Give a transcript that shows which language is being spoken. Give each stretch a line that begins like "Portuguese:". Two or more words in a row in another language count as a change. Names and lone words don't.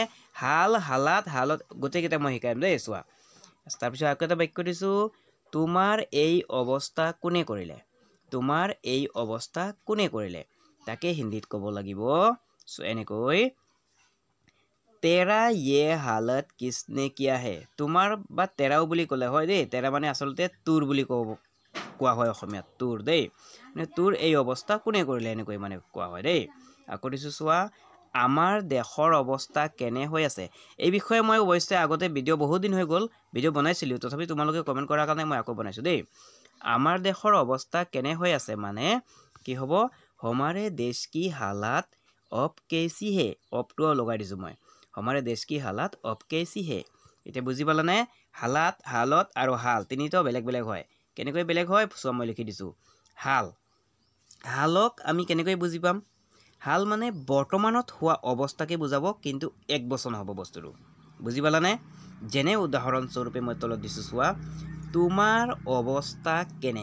Assamese: হাল হালাত হালত গোটেইকেইটা মই শিকাইম দেই। চোৱা তাৰপিছত আকৌ এটা বাক্য দিছোঁ, তোমাৰ এই অৱস্থা কোনে কৰিলে? তোমাৰ এই অৱস্থা কোনে কৰিলে? তাকে হিন্দীত ক'ব লাগিব এনেকৈ,
Hindi: तेरा ये हालत किसने किया है।
Assamese: তোমাৰ বা তেৰাও বুলি ক'লে হয় দেই। তেৰা মানে আচলতে তোৰ বুলি কোৱা হয় অসমীয়াত, তোৰ দেই। তোৰ এই অৱস্থা কোনে কৰিলে এনেকৈ মানে কোৱা হয় দেই। আকৌ দিছোঁ চোৱা, আমাৰ দেশৰ অৱস্থা কেনে হৈ আছে? এই বিষয়ে মই অৱশ্যে আগতে ভিডিঅ' বহুত দিন হৈ গ'ল ভিডিঅ' বনাইছিলোঁ, তথাপি তোমালোকে কমেণ্ট কৰাৰ কাৰণে মই আকৌ বনাইছোঁ দেই। আমাৰ দেশৰ অৱস্থা কেনে হৈ আছে মানে কি হ'ব?
Hindi: हमारे देश की हालात अब कैसी है।
Assamese: অবটো লগাই দিছোঁ মই।
Hindi: हमारे देश की हालात अब कैसी है।
Assamese: এতিয়া বুজি পালানে? হালাত হালত আৰু হাল তিনিটাও বেলেগ বেলেগ হয়। কেনেকৈ বেলেগ হয় চোৱা, মই লিখি দিছোঁ। হাল, হালক আমি কেনেকৈ বুজি পাম? হাল মানে বৰ্তমানত হোৱা অৱস্থাকে বুজাব, কিন্তু এক বচন হ'ব বস্তুটো। বুজি পালানে? যেনে উদাহৰণস্বৰূপে মই তলত দিছোঁ চোৱা, তোমাৰ অৱস্থা কেনে?